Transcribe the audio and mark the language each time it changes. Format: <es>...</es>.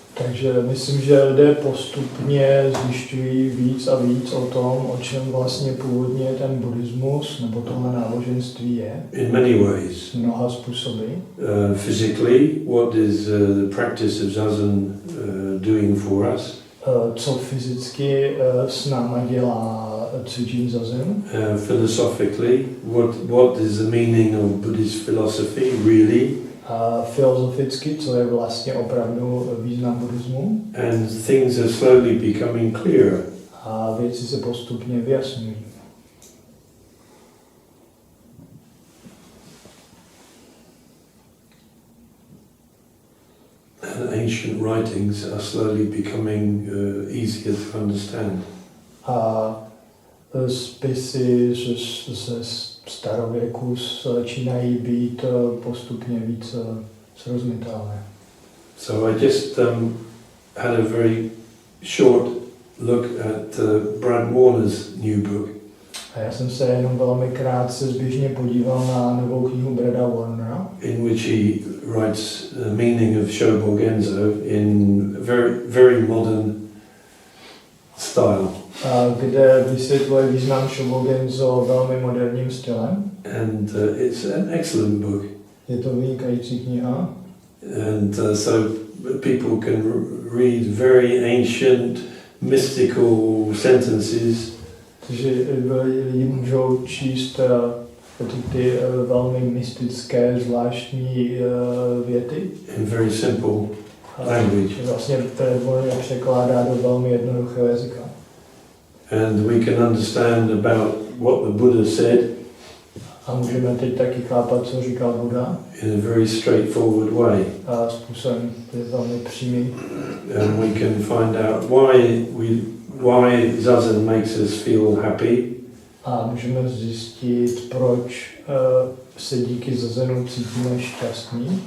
<cs>Takže myslím, že lidé postupně zjišťují víc a víc o tom, o čem vlastně původně ten buddhismus nebo tohle náboženství je.</cs> <en>In many ways.</en> <cs>Mnoha způsoby.</cs> <en>Physically, what is the practice of Zazen doing for us?</en> <cs>Co fyzicky s náma dělá cvičení zazen.</cs> <en>Philosophically, what is the meaning of Buddhist philosophy really?</en> <cs>A filozoficky, co je vlastně opravdu význam buddhismu.</cs> <en>And things are slowly becoming clearer.</en> <cs>A věci se postupně vyjasňují.</cs> <en>And ancient writings are slowly becoming easier to understand.</en> <cs>A spisy ze starověku začínají být postupně víc srozumitelné.</cs> <en>So I just had a very short look at Brad Warner's new book.</en> <cs>A já jsem se jenom velmi krátce zběžně podíval na novou knihu Brada Warnera,</cs> <en>in which he writes the meaning of Shobogenzo in very modern style.</en> <cs>kde vysvětluje význam Shobogenzo velmi moderním stylem.</cs> <en>And it's an excellent book.</en> <cs>Je to vynikající kniha.</cs> <en>And so people can read very ancient, mystical sentences.</en> <cs>Takže lidi můžou číst ty velmi mystické, zvláštní věty.</cs> <en>In very simple language.</en> <cs>Vlastně je překládá do velmi jednoduchého jazyka.</cs> <en>And we can understand about what the Buddha said</en> <cs>A můžeme teď taky chápat, co říkal Buddha.</cs> <en>in a very straightforward way.</en> <cs>A způsobem je velmi přímý.</cs> <en>And we can find out why Zazen makes us feel happy.</en> <cs>A můžeme zjistit, proč se díky zazenu cítíme šťastní.</cs>